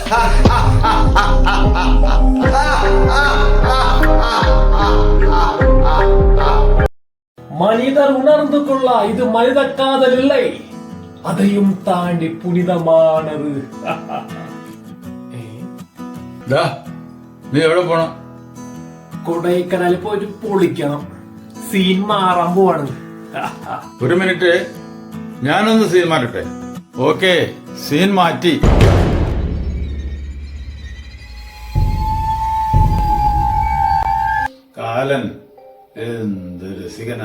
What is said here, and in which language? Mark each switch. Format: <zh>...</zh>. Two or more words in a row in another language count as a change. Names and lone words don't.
<ta>மனிதர் உணர்ந்து கொள்ள இது மனித காதல் இல்லை, அதையும் தாண்டி புனிதமானது.</ta> <ml>നീ എവിടെ പോണം? കൊടൈക്കനാലിൽ പോയിട്ട് പൊളിക്കണം. സീൻ മാറാൻ പോവാണ്. ഒരു മിനിറ്റ്, ഞാനൊന്ന് സീൻ മാറ്റട്ടെ. ഓക്കെ, സീൻ മാറ്റി. കാലൻ എന്ത് രസികനാ.</ml>